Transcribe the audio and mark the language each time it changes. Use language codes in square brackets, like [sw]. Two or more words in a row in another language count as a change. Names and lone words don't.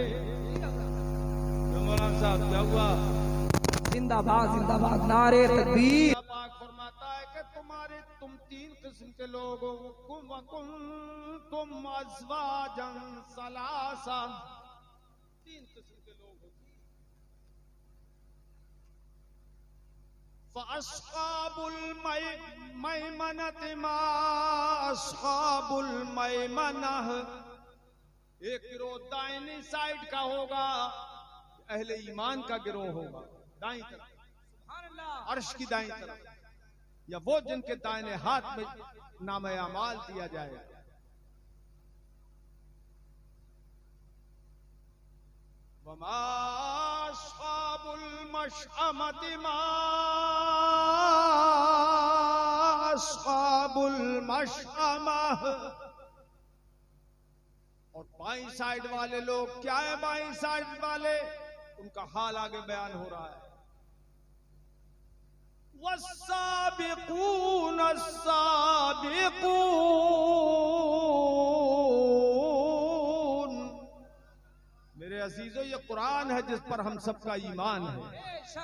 [hi] मौलाना साहब क्या हुआ? जिंदाबाद जिंदाबाद, नारे तकबीर। पाक फरमाता है कि तुम तीन किस्म के लोग हो, तुम [ar] أزواجا ثلاثة, [hi] तीन किस्म के लोग हो। [ar] فأصحاب الميمنة ما أصحاب الميمنة, [hi] एक गिरोह दाहिनी साइड का होगा, अहले ईमान का गिरोह होगा दाईं तरफ, अर्श की दाईं तरफ, या वो जिनके दाहिने हाथ में नामे अमाल दिया जाएगा। [ar] وما أصحاب المشأمة ما أصحاب المشأمة, [hi] और बाईं साइड वाले लोग क्या है? बाईं साइड वाले, उनका हाल आगे बयान हो रहा है। [ar] والسابقون السابقون, [hi] मेरे अजीजों ये कुरान है जिस पर हम सबका ईमान है।